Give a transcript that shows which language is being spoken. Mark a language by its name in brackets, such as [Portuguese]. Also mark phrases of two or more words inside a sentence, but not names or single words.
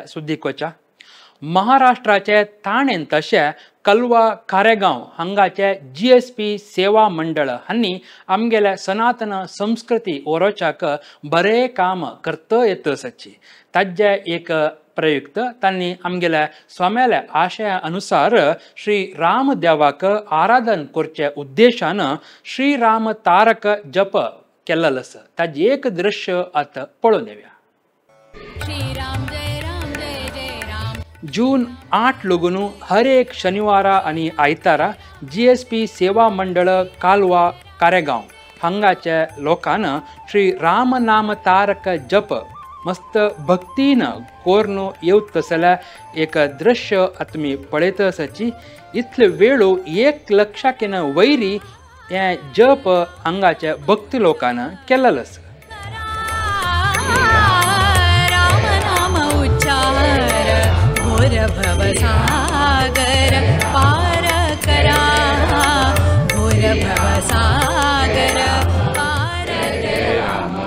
[Konkani] सुद्दीकोच्या महाराष्ट्राचे थाणेन तशें कलवा कारेगांव हांगाचे GSP सेवा मंडळ हांणी आमगेल्या सनातन संस्कृती ओरोवच्याक बरें काम करता येतसची ताजे एक प्रयुक्त तांणी आमगेल्या स्वाम्याल्या आशया अनुसार श्री राम देवाक आराधन करचे उद्देशान श्री राम तारक जप केल्लो आसा ताजे एक दृश्य आतां पळोवन येवया. जून 8 लगून हर एक शनिवारा आणि आयतारा GSP सेवा मंडळ कालवा कारेगांव हांगाच्या लोकांन श्री राम नाम तारक जप मस्त भक्तीन कोरनो येवतसल्या एक दृश्य आत्मी पळयतसची इतले वेळो 1 लक्षाकिन वैरी हे जप हांगाच्या भक्ती लोकांन केल्लो आसा. भवसागर पार करा घोर भवसागर पार करा.